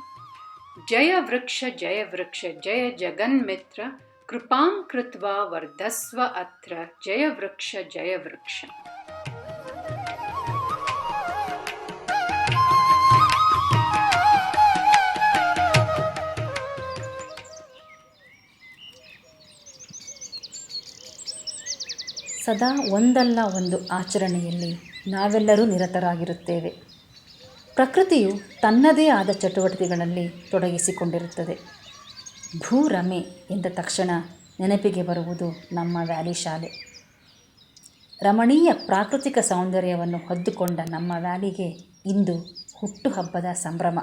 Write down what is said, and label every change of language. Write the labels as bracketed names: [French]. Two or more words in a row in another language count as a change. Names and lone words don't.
[Sanskrit] जय वृक्ष जय जगन्मित्र कृपां कृत्वा वर्धस्व अत्र जय वृक्ष जय वृक्ष। [Kannada] ಸದಾ ಒಂದಲ್ಲ ಒಂದು ಆಚರಣೆಯಲ್ಲಿ ನಾವೆಲ್ಲರೂ ನಿರತರಾಗಿರುತ್ತೇವೆ. ಪ್ರಕೃತಿಯು ತನ್ನದೇ ಆದ ಚಟುವಟಿಕೆಗಳಲ್ಲಿ ತೊಡಗಿಸಿಕೊಂಡಿರುತ್ತದೆ. ಭೂರಮೆ ಎಂದ ತಕ್ಷಣ ನೆನಪಿಗೆ ಬರುವುದು ನಮ್ಮ ವ್ಯಾಲಿ ಶಾಲೆ. ರಮಣೀಯ ಪ್ರಾಕೃತಿಕ ಸೌಂದರ್ಯವನ್ನು ಹೊದ್ದುಕೊಂಡ ನಮ್ಮ ವ್ಯಾಲಿಗೆ ಇಂದು ಹುಟ್ಟುಹಬ್ಬದ ಸಂಭ್ರಮ.